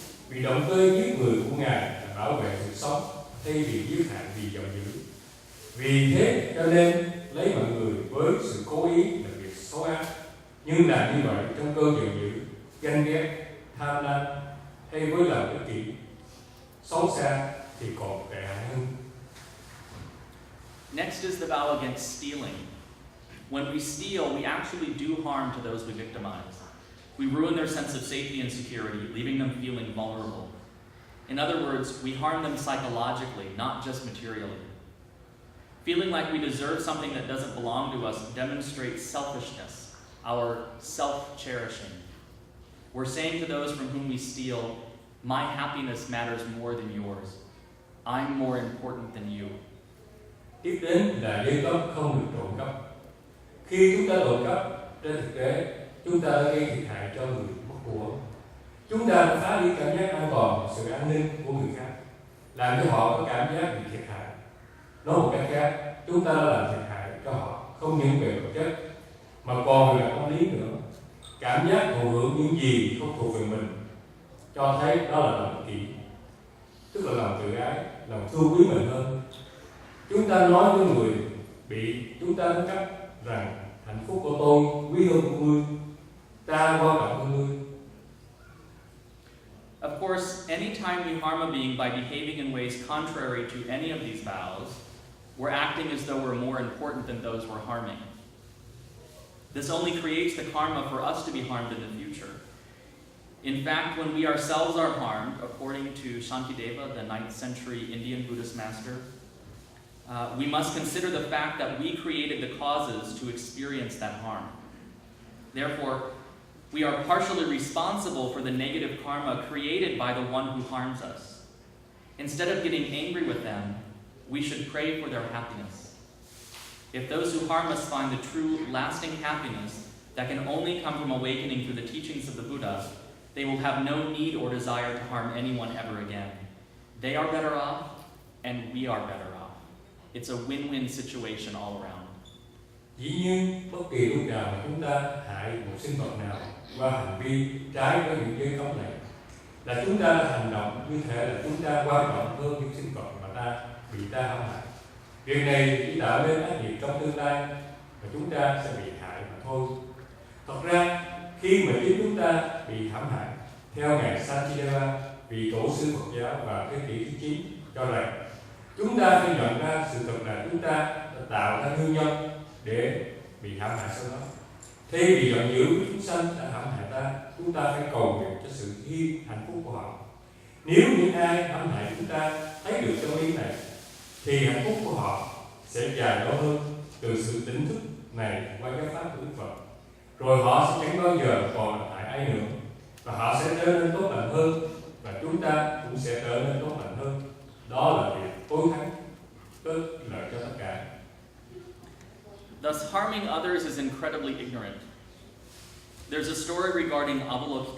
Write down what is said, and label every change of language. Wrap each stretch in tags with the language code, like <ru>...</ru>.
<vi>Vì động cơ giết người của Ngài là bảo vệ sự sống thay vì giết hại vì giận dữ. Vì thế cho nên lấy mọi người với sự cố ý là việc xấu ác, nhưng làm như vậy trong cơn giận dữ, ganh ghét, tham lam hay với lòng ích kỷ, xấu xa thì còn tệ hại hơn.</vi> <en>Next is the vow against stealing. When we steal, we actually do harm to those we victimize. We ruin their sense of safety and security, leaving them feeling vulnerable. In other words, we harm them psychologically, not just materially. Feeling like we deserve something that doesn't belong to us demonstrates selfishness, our self-cherishing. We're saying to those from whom we steal, my happiness matters more than yours. I'm more important than you.</en> <vi>Tiếp đến là giấy cấp không được trộm cắp. Khi chúng ta trộm cắp, trên thực tế, chúng ta đã gây thiệt hại cho người mất của. Chúng ta đã phá đi cảm giác an toàn và sự an ninh của người khác, làm cho họ có cảm giác bị thiệt hại. Nói một cách khác, chúng ta đã làm thiệt hại cho họ không những về vật chất, mà còn về tâm lý nữa. Cảm giác thụ hưởng những gì không thuộc về mình, cho thấy đó là lòng kỷ, tức là lòng tự ái, lòng thương quý mình hơn. Chúng ta nói với người bị chúng ta đánh cắp rằng hạnh phúc của tôi quý hơn của ngươi, ta quan trọng hơn ngươi.</vi> <en>Of course, anytime we harm a being by behaving in ways contrary to any of these vows, we're acting as though we're more important than those we're harming. This only creates the karma for us to be harmed in the future. In fact, when we ourselves are harmed, according to Shantideva, the 9th century Indian Buddhist master, we must consider the fact that we created the causes to experience that harm. Therefore, we are partially responsible for the negative karma created by the one who harms us. Instead of getting angry with them, we should pray for their happiness. If those who harm us find the true, lasting happiness that can only come from awakening through the teachings of the Buddha, they will have no need or desire to harm anyone ever again. They are better off, and we are better off. It's a win-win situation all around.</en> <vi>Dĩ nhiên, bất kỳ lúc nào mà chúng ta hại một sinh vật nào qua hành vi trái với những giới cấm này, là chúng ta hành động như thể là chúng ta quan trọng hơn những sinh vật mà ta hãm hại. Việc này chỉ tạo nên ác nghiệp trong tương lai và chúng ta sẽ bị hại mà thôi. Thật ra, khi mà chính chúng ta bị hãm hại, theo ngài Shantideva, vị tổ sư Phật giáo vào thế kỷ thứ 9 cho rằng chúng ta phải nhận ra sự thật là chúng ta đã tạo ra nguyên nhân để bị hãm hại sau đó. Thay vì giận dữ với chúng sanh đã hãm hại ta, chúng ta phải cầu nguyện cho sự hạnh phúc của họ. Nếu những ai hãm hại chúng ta thấy được chân lý này, thì hạnh phúc của họ sẽ dài lâu hơn từ sự tỉnh thức này qua giáo pháp của Đức Phật. Rồi họ sẽ chẳng bao giờ còn làm hại ai nữa, và họ sẽ trở nên tốt lành hơn, và chúng ta cũng sẽ trở nên tốt lành hơn. Đó là việc tối thắng, tốt lợi cho tất cả.</vi> <en>Thus, harming others is incredibly ignorant. There's a story regarding Avalokiteshvara.</en>